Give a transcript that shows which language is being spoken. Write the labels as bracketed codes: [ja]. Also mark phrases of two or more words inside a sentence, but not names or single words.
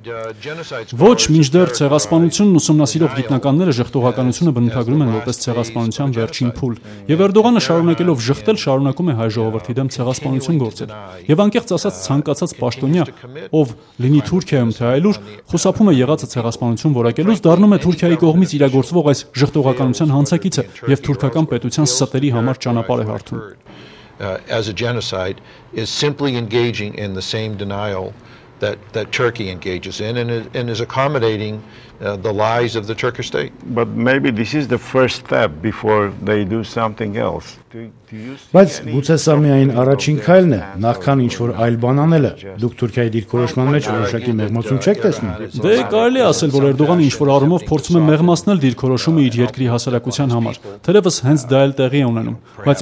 [hy] Ոչ, մինչդեռ ցեղասպանությունն ուսումնասիրող գիտնականները ժխտողականությունը բնութագրում են որպես ցեղասպանության վերջին փուլ։ Եվ Էրդողանը շարունակելով ժխտել, շարունակում է հայ ժողովրդի դեմ ցեղասպանություն գործել։ Եվ անկեղծ ասած ցանկացած պաշտոնյա, ով լինի Թուրքիայում թե այլուր, խուսափում է եղածը ցեղասպանություն որակելուց, դառնում է Թուրքիայի կողմից իրագործվող այս ժխտողականության հանցակիցը եւ թուրքական պետության ստերի համար ճանապարհ է հարթում։ [en] As a genocide is simply engaging in the same denial that Turkey engages in and is accommodating the lies of the Turkish state. But maybe this is the first step before they do something else. [hy] Բայց գուցե սա միայն առաջին քայլն է, նախքան ինչ-որ այլ բան անելը։ Դուք Թուրքիայի դիրքորոշման մեջ որոշակի մեղմացում չեք տեսնում։ Դե կարելի է ասել, որ Էրդողանը ինչ-որ առումով փորձում է մեղմացնել դիրքորոշումը իր երկրի հասարակության համար։ Թերևս հենց դա էլ տեղի է ունենում, բայց